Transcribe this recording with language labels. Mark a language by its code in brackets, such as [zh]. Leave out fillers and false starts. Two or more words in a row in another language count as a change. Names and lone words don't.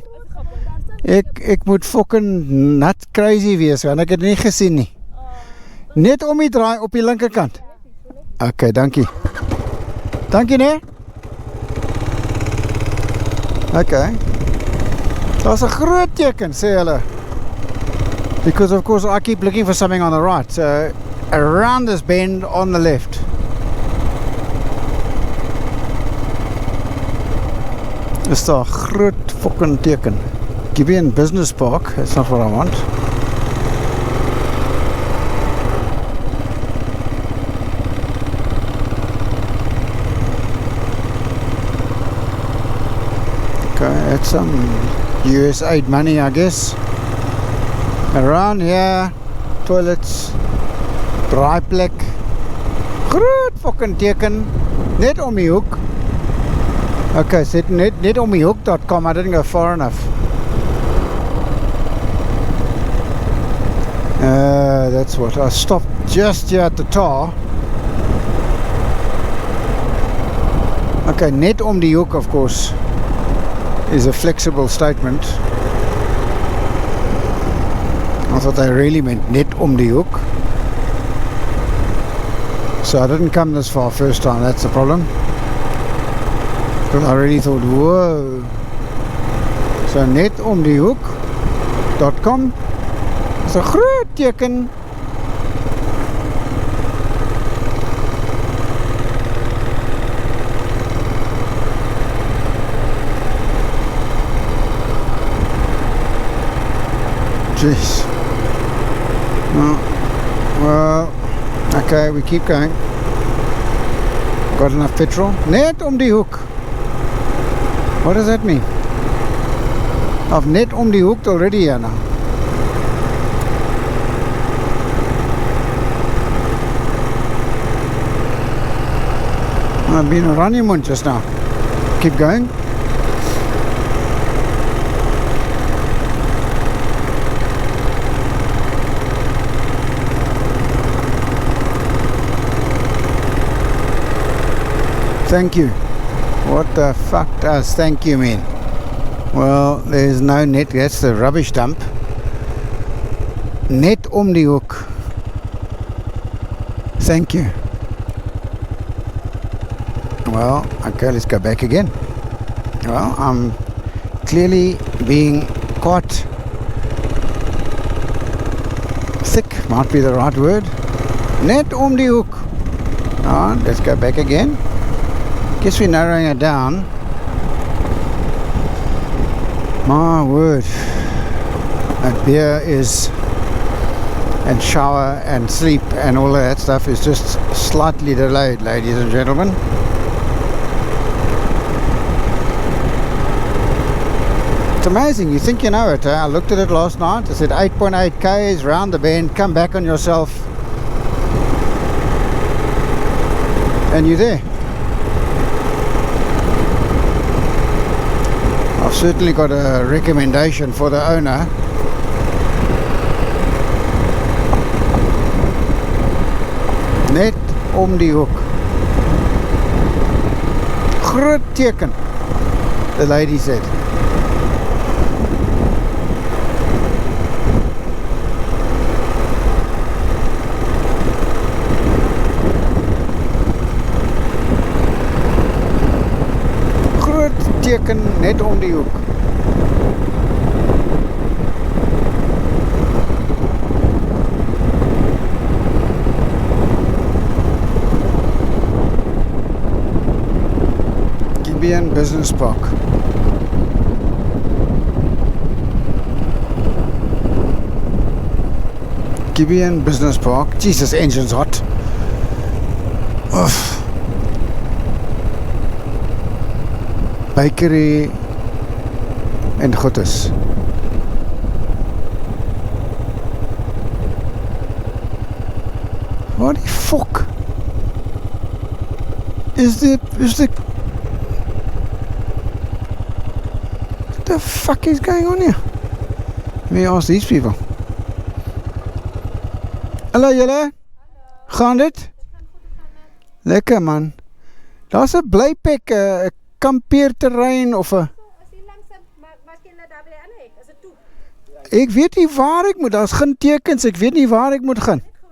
[af] Ek moet fucking nat crazy wees, want ek het nie gesien nie. Net om die draai op die linkerkant. Okay, dankie. Dankie nee. Okay. Daar's 'n groot teken, sê hulle. [en] Because of course I keep looking for something on the right. So around this bend on the left. [af] Is daar 'n groot fucking teken. [en] Gibeon Business Park, that's not what I want. Okay, that's some US aid money, I guess. Around here, toilets, [af] draaiplek, Groot fucking teken. Net om die hoek. [en] Okay, so [af] net om die hoek.com. [en] I didn't go far enough. That's what. I stopped just here at the tar. [af] Okay, net om die hoek, [en] of course, is a flexible statement. I thought they really meant [af] net om die hoek. [en] So I didn't come this far first time, that's the problem. Because I really thought, whoa. [af] So net om die hoek.com is 'n groot teken. [en] Jeez. Well, okay, we keep going. Got enough petrol? [af] Net om die hoek. [en] What does that mean? I've [af] net om die hoek [en] already here now. I've been a honeymoon just now. Keep going. Thank you. What the fuck does thank you mean? Well, there's no net. That's the rubbish dump. [af] Net om die hoek. [en] Thank you. Well, okay, let's go back again. Well, I'm clearly being quite thick, might be the right word. [af] Net om die hoek. [en] Alright, let's go back again. Guess we're narrowing it down. My word. That beer is, and shower and sleep and all of that stuff is just slightly delayed, ladies and gentlemen. It's amazing, you think you know it, I looked at it last night, I said 8.8 k's round the bend, come back on yourself, and you're there. I've certainly got a recommendation for the owner. [af] Net om die hoek. Groot teken, [en] the lady said. [af] Teken net om die hoek. Gibeon Business Park. Gibeon Business Park. [en] Jesus, engine's hot. Oof. [af] Bakery en goedes. [en] What the fuck is the what the fuck is going on here? Let me ask these people. [af] Hallo julle? Gaan dit? Lekker man. Daar's 'n blyplek, 'n kampeerterrein of 'n Ek weet nie waar ek moet, daar's geen tekens, ek weet nie waar ek moet gaan.